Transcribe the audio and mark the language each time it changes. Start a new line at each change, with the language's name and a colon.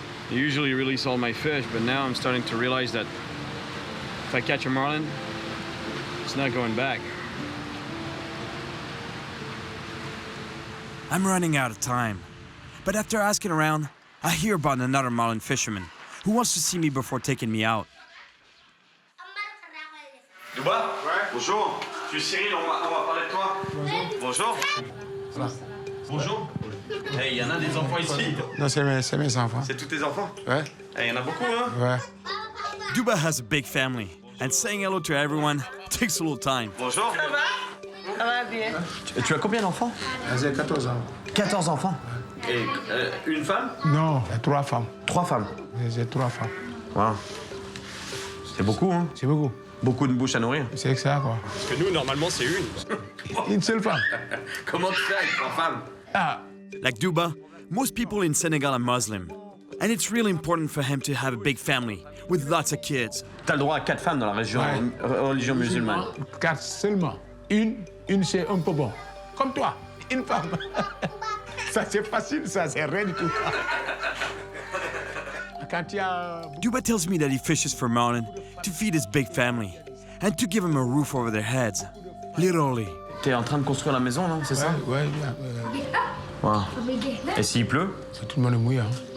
English: I usually release all my fish, but now I'm starting to realize that if I catch a marlin, it's not going back. I'm running out of time. But after asking around, I hear about another marlin fisherman who wants to see me before taking me out.
French: Duba? Ouais. Bonjour. Je suis Cyril, on va parler de toi. Bonjour. Bonjour. Bonjour. Hey, y en a des enfants ici? Non, c'est mes enfants. C'est tous tes enfants? Ouais. Hey, y en a beaucoup, hein? Ouais.
English: Duba has a big family, and saying hello to everyone takes a little time.
French: Bonjour. Ça va? Ça va bien. Tu as combien d'enfants? J'ai 14 ans. 14 enfants. Et une femme? Non, 3 femmes. 3 femmes. J'ai 3 femmes. Wow. C'est beaucoup, hein? C'est beaucoup. Beaucoup de bouches à nourrir. C'est ça, quoi. Parce que nous, normalement, c'est une. Une seule femme. Comment tu fais avec 3 femmes? Ah.
English: Like Duba, most people in Senegal are Muslim, and it's really important for him to have a big family with lots of kids.
French: T'as le droit à 4 femmes dans la région, religion musulmane. 4 seulement. Une c'est un peu bon. Comme toi, une femme. Ça, c'est facile, ça, c'est rien du tout. Quand il y a...
English: Duba tells me that he fishes for marlin to feed his big family and to give them a roof over their heads. Literally.
French: T'es en train de construire la maison, non? C'est ça? Ouais. Wow. Et s'il pleut? Tout le monde est mouillé, hein.